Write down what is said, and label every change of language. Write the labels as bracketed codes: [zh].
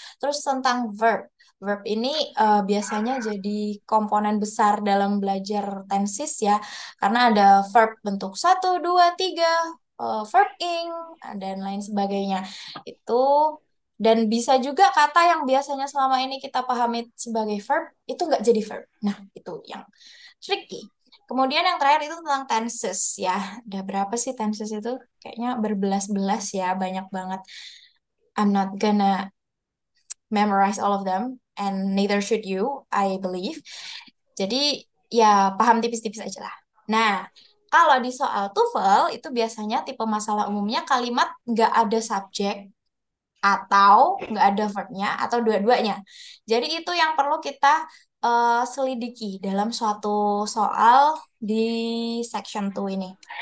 [id] Terus tentang verb. Verb ini biasanya jadi komponen besar dalam belajar tenses ya, karena ada verb bentuk satu, dua, tiga, verb ing, dan lain sebagainya. Itu dan bisa juga kata yang biasanya selama ini kita pahami sebagai verb, itu nggak jadi verb. Nah, itu yang tricky. Kemudian yang terakhir itu tentang tenses ya. Ada berapa sih tenses itu? Kayaknya berbelas-belas ya, banyak banget. [en] I'm not gonna memorize all of them, and neither should you, I believe. [id] Jadi ya paham tipis-tipis aja lah. Nah, kalau di soal TOEFL itu biasanya tipe masalah umumnya kalimat nggak ada subjek atau nggak ada verbnya atau dua-duanya. Jadi itu yang perlu kita selidiki dalam suatu soal di section 2 ini.